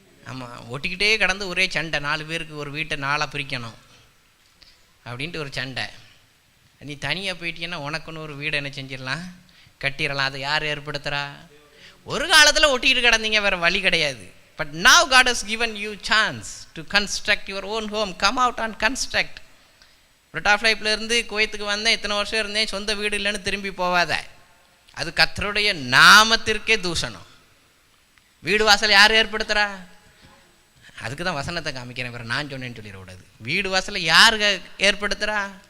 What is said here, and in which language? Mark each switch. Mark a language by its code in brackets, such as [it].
[ta] ஆமாம், ஒட்டிக்கிட்டே கடந்து ஒரே சண்டை. 4 பேருக்கு ஒரு வீட்டை 4ஆக பிரிக்கணும் அப்படின்ட்டு ஒரு சண்டை. நீ தனியாக போயிட்டீங்கன்னா உனக்குன்னு ஒரு வீடை என்ன செஞ்சிடலாம், கட்டிடலாம். அதை யார் ஏற்படுத்துகிறா? ஒரு காலத்தில் ஒட்டிக்கிட்டு கிடந்தீங்க, வேறு வழி கிடையாது. [en] But now God has given you chance to construct your own home. Come out and construct. [ta] புரட்டாஃப்ளைப்லேருந்து குவைத்துக்கு வந்தேன், இத்தனை வருஷம் இருந்தேன், சொந்த வீடு இல்லைன்னு திரும்பி போவாத. அது கர்த்தருடைய நாமத்திற்கே தூஷணம். வீடு வாசல் யார் ஏற்படுத்துகிறா? அதுக்கு தான் வசனத்தை காமிக்கிறேன், வேறு நான் சொன்னேன்னு சொல்லிடக்கூடாது. வீடு வாசலை யார் ஏற்படுத்துகிறா?